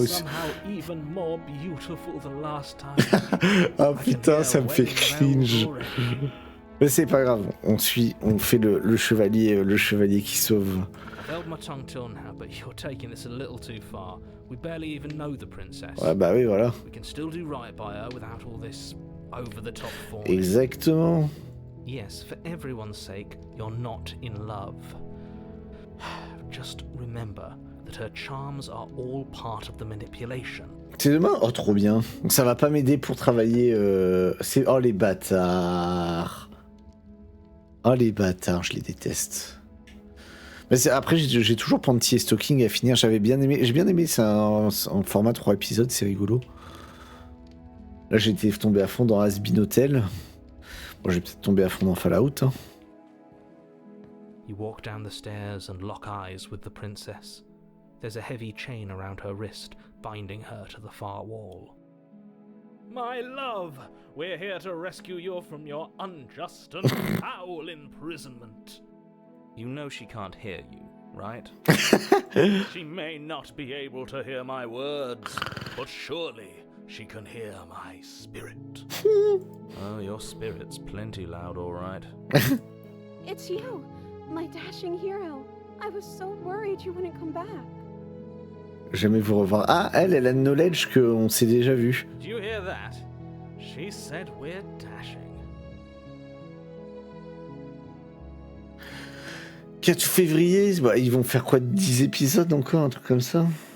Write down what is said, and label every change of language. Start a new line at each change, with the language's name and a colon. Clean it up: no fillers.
English: Somehow even more beautiful than last time.
French: ah putain, ça me fait cringe. Mais c'est pas grave, on fait le chevalier qui sauve.
English: I've held my tongue till now, but you're taking this a little too far. We barely even know the princess.
French: Ouais, bah oui, voilà.
English: We can still do right by her without all this over-the-top form.
French: Exactement.
English: Yes, for everyone's sake, you're not in love. Just remember that her charms are all part of the manipulation.
French: C'est demain? Oh, trop bien. Donc ça va pas m'aider pour travailler... Oh, les bâtards. Oh, les bâtards, je les déteste. Mais après, j'ai toujours Panty et Stalking à finir. J'ai bien aimé, c'est en format 3 épisodes, c'est rigolo. Là, j'ai été tombé à fond dans Has-Been Hotel. Bon, j'ai peut-être tombé à fond dans Fallout. Hein.
English: You walk down the stairs and lock eyes with the princess. There's a heavy chain around her wrist, binding her to the far wall. My love, we're here to rescue you from your unjust and foul imprisonment. You know she can't hear you, right? She may not be able to hear my words, but surely she can hear my spirit. Oh, your spirit's plenty loud, all right. It's you, my dashing hero. I was so worried you wouldn't come back.
French: Jamais vous revoir. Ah, elle a le knowledge qu'on s'est déjà vu.
English: Did you hear that? She said we're dashing.
French: 4 février, bah, ils vont faire quoi, 10 épisodes encore, un truc comme ça?